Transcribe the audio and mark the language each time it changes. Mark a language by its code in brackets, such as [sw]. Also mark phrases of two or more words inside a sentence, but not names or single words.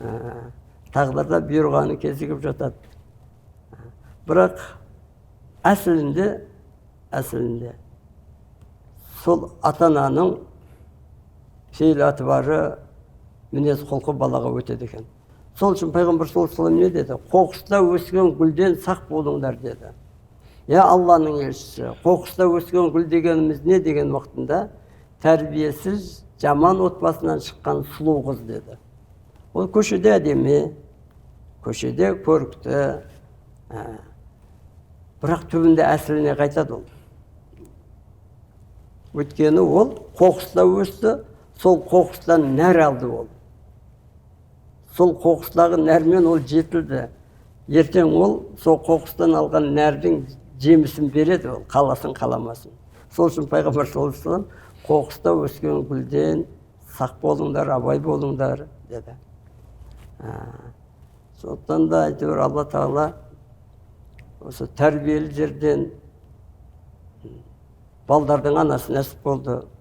[kk] Тағдырда бұйырғаны кезігіп жатады. Бірақ әсілінде сол ата-ананың фейл-аты бары мінез құлқы балаға өтеді екен. Сол үшін пайғамбар [ar] صلى الله عليه وسلم [kk] не деді? Қоқыста өскен гүлден сақ болыңдар деді. Алланың елшісі, қоқыста өскен гүл дегеніміз не деген уақытында? Тәрбиесіз, жаман отбасынан шыққан сұлу қыз деді. Ол көшеде әдемі, көшеде көрікті, бірақ түбінде әсіліне қайтады ол. Өйткені ол қоқыста өсті, сол қоқыстан нәр алды ол. Сол қоқыстағы нәрмен ол жетілді. Ертең ол сол қоқыстан алған нәрдің жемісін береді ол, қаласын қаламасын. Сол үшін пайғамбар [ar] صلى الله عليه وسلم [kk] қоқыста өскен гүлден сақ болыңдар, абай болыңдар деді. Сондықтан да әйтеуір Алла Тағала осы тәрбиелі жерден балдардың анасы нәсіп болды.